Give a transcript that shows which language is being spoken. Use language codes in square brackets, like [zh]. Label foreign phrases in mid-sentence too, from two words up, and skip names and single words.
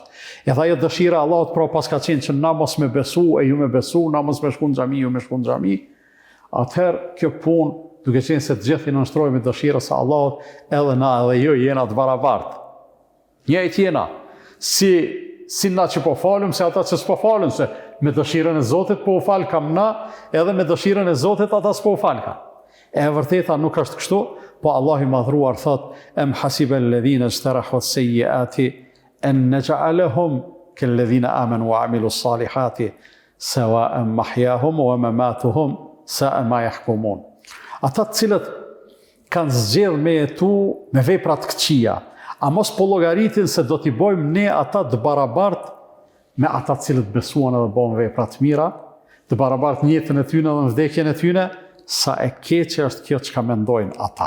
[sq] Edhe ajo dëshira Allahut pra pas ka qenë që na mos me besu, e ju me besu, na mos me shku në xhami, ju me shku në xhami, atëherë kjo punë, duke qenë se të gjithë i nënshtrojmë dëshirës së Allahut, edhe na edhe ju jena të barabartë. Njëjtë jena, si na që po falëm, se ata që s'po falën, se me dëshirën e Zotit po u falë kam na, edhe me dëshirën e Zotit ata s'po u falë kam. E vërteta nuk është kështu, po Allah i madhruar thot, [ar] أم حسب الذين اجترحوا السيئات أن نجعلهم كالذين آمنوا وعملوا الصالحات سواء محياهم ومماتهم ساء ما يحكمون. [sq] Ata të cilët kanë zgjedhur me jetu me vepra të këqija, A mos po llogaritin se do t'i bojmë ne ata të barabartë me ata cilët besuan edhe bën vepra të mira, të barabartë në jetën e tyre dhe në vdekjen e tyre, sa e keqe është kjo çka mendojnë ata.